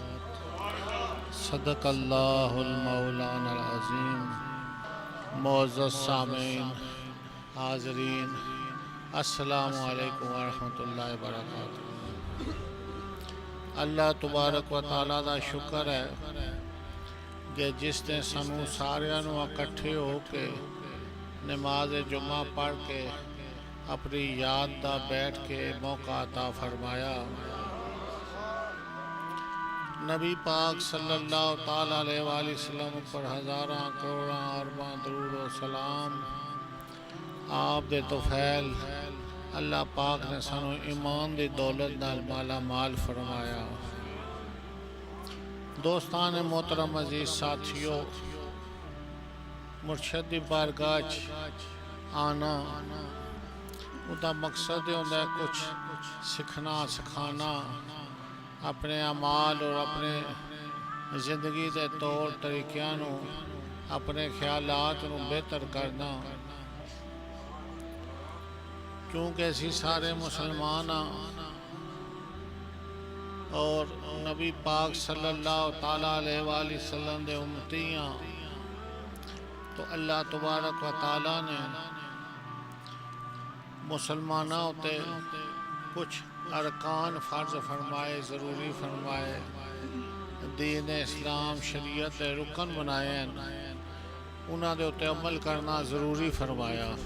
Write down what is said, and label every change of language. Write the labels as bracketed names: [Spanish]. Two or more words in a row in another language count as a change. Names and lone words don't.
[Arabic] صدق الله مولانا عظيم. [Urdu] معزز سامعین، حاضرین, [Arabic] السلام عليكم ورحمة الله وبركاته. [Punjabi] اللہ تبارک و تعالی دا شکر ہے کہ جس نے سانوں ساریاں نوں اکٹھے ہو کے نماز جمعہ پڑھ کے اپنی یاد دا بیٹھ کے موقع عطا فرمایا. نبی پاک صلی اللہ تعالی علیہ وسلم پر ہزاراں کروڑاں ارباں درود و سلام. آپ دے طفیل اللہ پاک نے سانوں ایمان دی دولت نال مالا مال فرمایا. [Urdu] دوستان محترم عزیز ساتھیو، مرشد دی بارگاہ آنا اس کا مقصد ہوتا ہے کچھ سیکھنا سکھانا، اپنے اعمال اور اپنے زندگی کے طور طریقوں نوں، اپنے خیالات نوں بہتر کرنا. [Punjabi] کیونکہ اسی سارے مسلمان ہاں اور نبی پاک صلی اللہ تعالی علیہ وسلم دے امتی ہاں، تو اللہ تبارک و تعالی نے مسلمانوں اتے کچھ ارکان فرض فرمائے، ضروری فرمائے، دین اسلام شریعت کے رکن بنائے، انہاں دے اتے عمل کرنا ضروری فرمایا.